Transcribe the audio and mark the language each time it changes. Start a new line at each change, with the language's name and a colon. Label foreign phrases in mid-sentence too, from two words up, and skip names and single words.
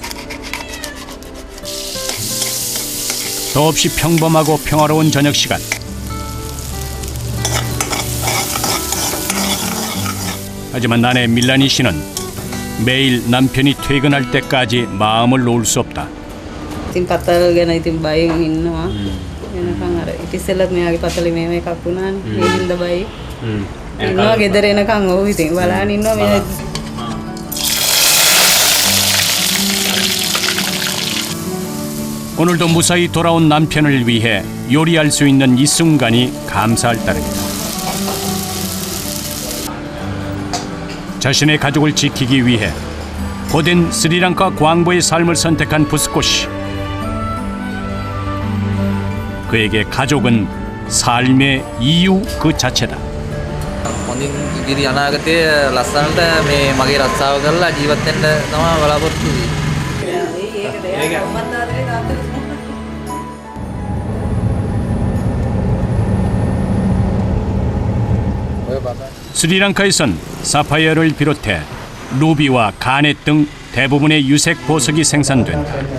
Korean: 더없이 평범하고 평화로운 저녁 시간. 하지만 아내 밀라니 씨는 매일 남편이 퇴근할 때까지 마음을 놓을 수 없다.
Sinhala: ඉතින් පතල් ගැන ඉතින් බයෙන් ඉන්නවා. එනකන් අර ඉතිසෙල්ලත් මෙයාගේ පතලේ මේව එකක් වුණානේ. ඒ හින්දා බයි. ඉන්නවා ගෙදර එනකන් ඔව් ඉතින් බලන්න ඉන්නවා මේ.
Korean: 오늘도 무사히 돌아온 남편을 위해 요리할 수 있는 이 순간이 감사할 따름이다. 자신의 가족을 지키기 위해 고된 스리랑카 광부의 삶을 선택한 부스코 씨. 그에게 가족은 삶의 이유 그 자체다.
Sinhala: හොඳින් ඉදිරි අනාගතයේ ලස්සනට මේ මගේ රස්සාව කරලා ජීවත් වෙන්න තමයි බලාපොරොත්තු
Korean: 스리랑카에선 사파이어를 비롯해 루비와 가넷 등 대부분의 유색 보석이 생산된다.